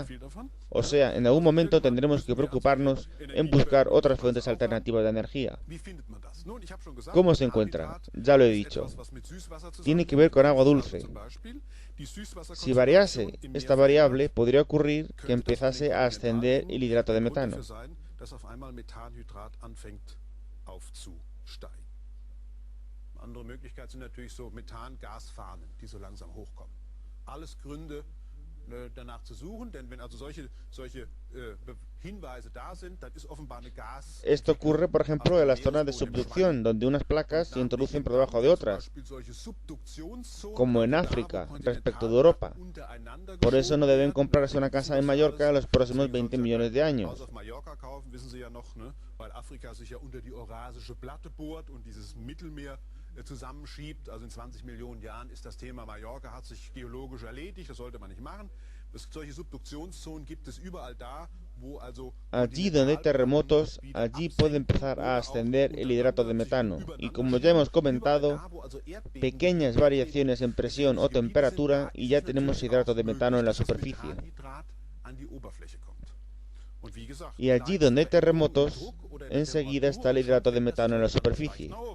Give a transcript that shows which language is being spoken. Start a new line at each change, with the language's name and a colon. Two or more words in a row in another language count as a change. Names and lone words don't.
Spanish: O sea, en algún momento tendremos que preocuparnos en buscar otras fuentes alternativas de energía. ¿Cómo se encuentra? Ya lo he dicho. Tiene que ver con agua dulce. Si variase esta variable, podría ocurrir que empezase a ascender el hidrato de metano.
German: Andere Möglichkeit sind natürlich so Methangasfahnen, die so langsam hochkommen. Alles Gründe, danach zu suchen, denn wenn also solche Hinweise da sind, dann ist offenbar eine Gas.
Spanish: Esto ocurre, por ejemplo, en las zonas de subducción, donde unas placas se introducen por debajo de otras, como en África, respecto de Europa. Por eso no deben comprarse una casa en Mallorca en los próximos 20 millones de años.
German: Weil Afrika sich ja unter die Eurasische Platte bohrt und dieses Mittelmeer zusammenschiebt. Also in 20 Millionen Jahren ist das Thema Mallorca, hat sich geologisch erledigt, das sollte man nicht machen. Solche Subduktionszonen gibt es überall da, wo also...
Spanish: Allí donde hay terremotos, allí puede empezar a ascender el hidrato de metano. Y como ya hemos comentado, pequeñas variaciones en presión o temperatura y ya tenemos hidrato de metano en la superficie. Y allí donde hay terremotos, enseguida está el hidrato de metano en la superficie.